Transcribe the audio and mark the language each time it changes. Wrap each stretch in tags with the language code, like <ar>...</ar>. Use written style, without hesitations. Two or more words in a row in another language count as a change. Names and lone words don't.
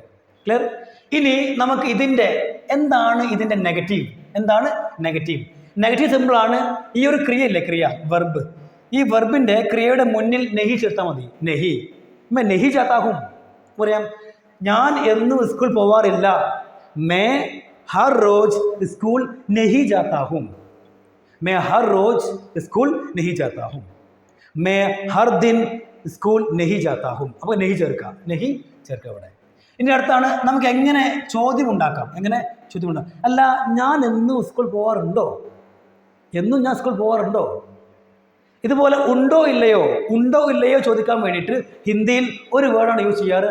<ml>ക്ലിയർ? ഇനി നമുക്ക് എന്താണ് ഇതിൻ്റെ നെഗറ്റീവ്? നെഗറ്റീവ് സിമ്പിളാണ്. ഈ ഒരു ക്രിയയില്ലേ, വെർബ്. ഈ വെർബിൻ്റെ ക്രിയയുടെ മുന്നിൽ നെഹി ചേർത്താൽ മതി.</ml> <hi>नहीं जाता हूँ</hi> <ml>പറയാം. ഞാൻ എന്നും സ്കൂൾ പോവാറില്ല.</ml> <hi>മേ हर रोज स्कूल नहीं जाता हूँ. मैं हर दिन स्कूल नहीं जाता हूँ.</hi> <ml>അപ്പോൾ നെഹി ചേർക്കാം, നെഹി ചേർക്കുക ഇവിടെ. ഇനി അടുത്താണ് നമുക്ക് എങ്ങനെ ചോദ്യം ഉണ്ടാക്കാം. എങ്ങനെ ചോദ്യം ഉണ്ടാക്കാം? അല്ല, ഞാൻ എന്നും സ്കൂൾ പോകാറുണ്ടോ? എന്നും ഞാൻ സ്കൂൾ പോകാറുണ്ടോ? ഇതുപോലെ ഉണ്ടോ ഇല്ലയോ, ഉണ്ടോ ഇല്ലയോ ചോദിക്കാൻ വേണ്ടിയിട്ട് ഹിന്ദിയിൽ ഒരു വേർഡാണ് യൂസ് ചെയ്യാറ്.</ml>